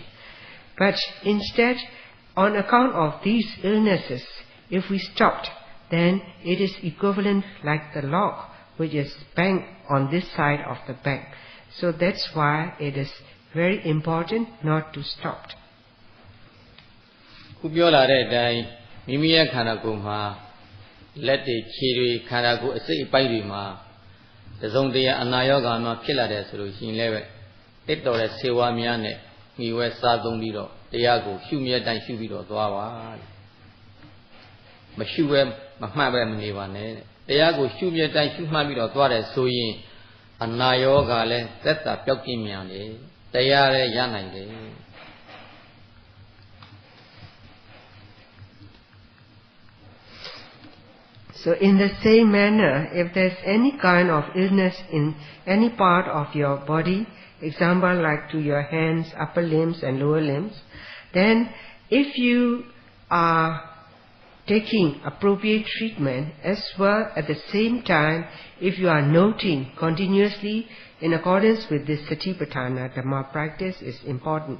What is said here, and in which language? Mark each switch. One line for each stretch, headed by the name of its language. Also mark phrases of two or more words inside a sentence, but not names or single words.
English: But instead, on account of these illnesses, if we stopped, then it is equivalent like the lock which is banged on this side of the bank. So that's why it is very important not to stop.
Burmese: ခုပြောလာတဲ့အတိုင်းမိမိရဲ့ခန္ဓာကိုယ်မှာလက်တွေခြေတွေခန္ဓာကိုယ်အစိတ်အပိုက်တွေမှာတစုံတရာအနာရောဂါမှဖြစ်လာတယ်ဆိုလို့ရှိရင်လည်းပဲတစ်တော်တဲ့ဆေးဝါးများနဲ့ငြိဝဲစားသုံးပြီးတော့တရားကိုရှုမြဲတိုင်းရှုပြီးတော့သွားပါမရှုပဲမမှတ်ပဲမနေပါနဲ့တရားကိုရှုမြဲတိုင်းရှုမှတ်ပြီးတော့သွားတယ်ဆိုရင်အနာရောဂါလည်းသက်သာပျောက်ကင်းမြန်တယ်တရားလည်းရနိုင်တယ်
English: So in the same manner, if there's any kind of illness in any part of your body, example like to your hands, upper limbs and lower limbs, then if you are taking appropriate treatment as well at the same time, if you are noting continuously in accordance with this Satipatthana Dhamma practice is important.